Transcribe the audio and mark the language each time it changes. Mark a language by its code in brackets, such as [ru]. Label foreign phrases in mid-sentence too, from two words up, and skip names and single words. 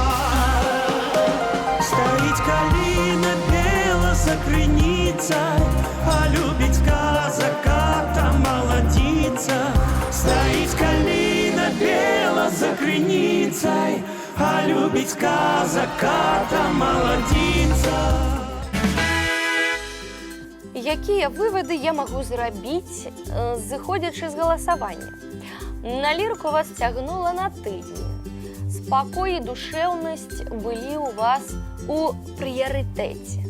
[uk] Стоїть калина бела за криницей, а любить казака та молодица. пшеницей, а любить казака та молодица. [be] Якія выводы я магу зрабіць, зыходзячы з галасавання? На лірку вас цягнула на тыдзень. Спакой і душэўнасць былі ў вас у прыярытэце.